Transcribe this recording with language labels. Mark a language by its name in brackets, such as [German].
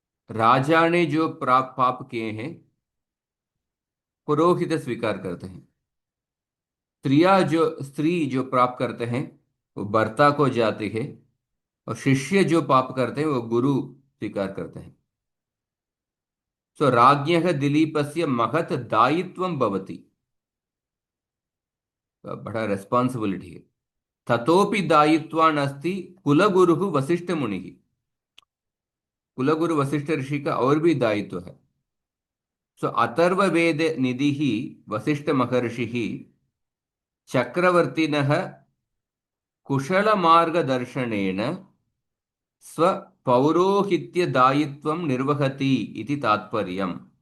[Hindi] राजा ने जो पाप किए हैं पुरोहित स्वीकार करते हैं। स्त्री जो पाप करते हैं वो भर्ता को जाती है और शिष्य जो पाप करते हैं वो गुरु स्वीकार करते हैं। [Sanskrit] सो राज्ञः दिलीपस्य महत् दायित्वं भवति। [Hindi] बड़ा रेस्पॉन्सिबिलिटी है। [Sanskrit] ततोपि दायित्वान् अस्ति कुलगुरुः वसिष्ठमुनिः। [Hindi] कुलगुरु वशिष्ठ ऋषि का और भी दायित्व है। [Sanskrit] सो अथर्ववेद निधि वशिष्ठ महर्षि चक्रवर्तिनः कुशलमार्गदर्शनेन स्वपौरोहित्यदायित्वं निर्वहति इति तात्पर्यम्।